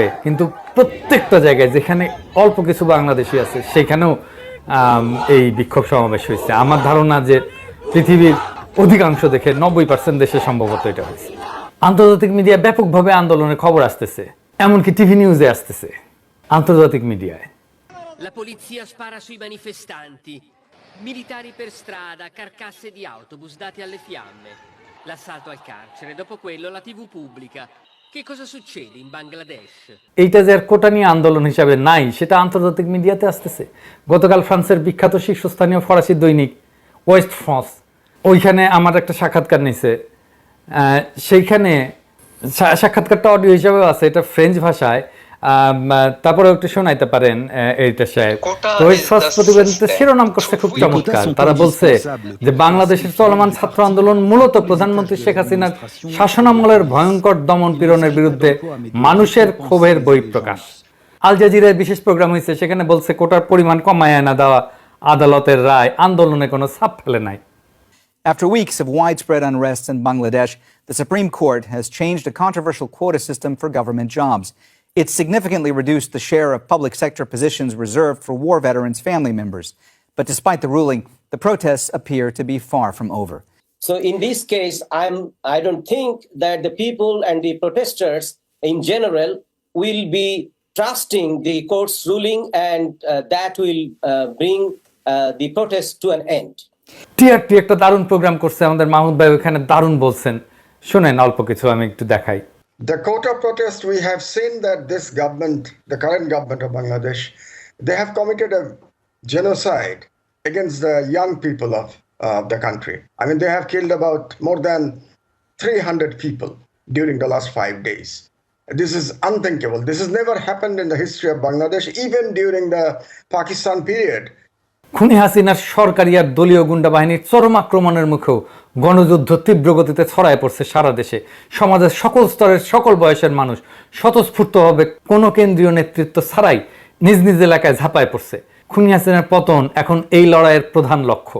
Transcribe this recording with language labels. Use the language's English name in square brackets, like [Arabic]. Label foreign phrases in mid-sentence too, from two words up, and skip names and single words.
[Bangla] কিন্তু প্রত্যেকটা জায়গায় যেখানে অল্প কিছু বাংলাদেশি আছে সেখানেও এই বিক্ষোভ সমাবেশ হয়েছে। আমার ধারণা যে পৃথিবীর অধিকাংশ দেখে 90% দেশে সম্ভবত এটা হয়েছে। আন্তর্জাতিক মিডিয়া ব্যাপকভাবে আন্দোলনের খবর আসতেছে, এমনকি [English] TV news [Bangla] আসতেছে, আন্তর্জাতিক মিডিয়ায়। [Italian] La polizia spara sui manifestanti, militari per strada, carcasse di autobus dati alle fiamme, l'assalto al carcere, dopo quello la TV pubblica. Che cosa succede in Bangladesh? [Bangla] এইটা যে আর কোটা নিয়ে আন্দোলন হিসাবে নাই সেটা আন্তর্জাতিক মিডিয়াতে আসতেছে। গতকাল ফ্রান্সের বিখ্যাত শীর্ষস্থানীয় ফরাসি দৈনিক ওয়েস্ট ফ্রান্স, ওইখানে আমার একটা সাক্ষাৎকার নিছে। সেইখানে সাক্ষাৎকারটা অডিও হিসাবেও আছে, এটা ফ্রেঞ্চ ভাষায়, তারপরে একটু শোনাইতে পারেন এইটা সাহেব। তো ওই ফার্স্ট প্রতিবেদনটা শিরোনাম করছে খুব চমৎকার। তারা বলছে যে বাংলাদেশের চলমান ছাত্র আন্দোলন মূলত প্রধানমন্ত্রী শেখ হাসিনার শাসনামলের ভয়ঙ্কর দমন পীড়নের বিরুদ্ধে মানুষের ক্ষোভের বহিঃপ্রকাশ। আল জাজিরার বিশেষ প্রোগ্রাম হয়েছে, সেখানে বলছে কোটার পরিমাণ কমায় না দেওয়া আদালতের রায় আন্দোলনে কোনো ছাপ ফেলে নাই। [English] After weeks of widespread unrest in Bangladesh, the Supreme Court has changed a controversial quota system for government jobs. It's significantly reduced the share of public sector positions reserved for war veterans' family members. But despite the ruling, the protests appear to be far from over. So in this case, I don't think that the people and the protesters in general will be trusting the court's ruling, and that will bring the protest to an end. [Bangla] টিআরটি একটা দারুণ প্রোগ্রাম করছে আমাদের মাহমুদ ভাই, ওখানে দারুণ বলছেন, শুনেন অল্প কিছু আমি একটু দেখাই। [English] The quota protest, we have seen that this government, the current government of Bangladesh, they have committed a genocide against the young people of the country. I mean, they have killed about more than 300 people during the last 5 days. This is unthinkable. This has never happened in the history of Bangladesh, even during the Pakistan period. [Bangla] খুনি হাসিনার সরকারি আর দলীয় গুন্ডা বাহিনীর চরম আক্রমণের মুখেও গণযুদ্ধ তীব্র গতিতে ছড়ায় পড়ছে সারা দেশে। সমাজের সকল স্তরের সকল বয়সের মানুষ স্বতঃস্ফূর্তভাবে কোনো কেন্দ্রীয় নেতৃত্ব ছাড়াই নিজ নিজ এলাকায় ঝাঁপায় পড়ছে। খুনি হাসিনার পতন এখন এই লড়াইয়ের প্রধান লক্ষ্য।